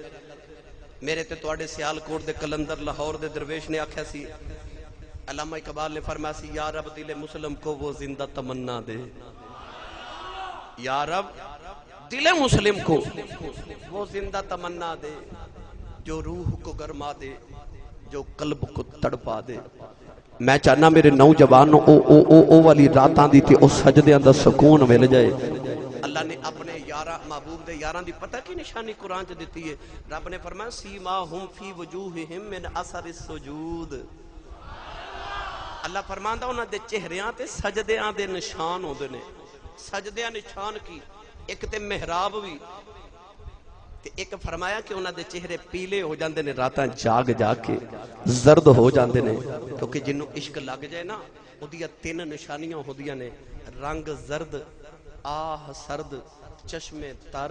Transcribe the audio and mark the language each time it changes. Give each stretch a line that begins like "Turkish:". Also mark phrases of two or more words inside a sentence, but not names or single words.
Punjabi: میرے تے تہاڈے سیالکوٹ دے قلندر لاہور دے درویش نے آکھیا سی، علامہ اقبال نے فرمایا سی
Urdu: یا رب دل مسلم کو وہ زندہ تمنا دے، یا رب دل مسلم کو وہ زندہ تمنا دے، جو روح کو گرما دے، جو قلب کو تڑپا دے.
Punjabi: میں چاہنا میرے نوجوانوں او والی راتاں دی تے او سجدیاں دا سکون مل جائے. اللہ نے اپنے یارا محبوب دے یاراں دی پتا کی نشانی قرآن چ دتی ہے. رب نے فرمایا
Arabic: سيما هم في وجوههم من أثر السجود.
Punjabi: اللہ فرماندا انہاں دے چہریاں تے سجدیاں دے نشان ہوندے نے. سجدیاں نشان کی ایک تے محراب بھی تے ایک فرمایا کہ انہاں دے چہرے پیلے ہو جاندے نے راتاں جاگ جاگ کے، زرد ہو جاندے نے، کیونکہ جنوں عشق لگ جائے نا اہدیاں تین نشانیاں ہوندیاں نے، رنگ زرد، آہ سرد، چشم تر.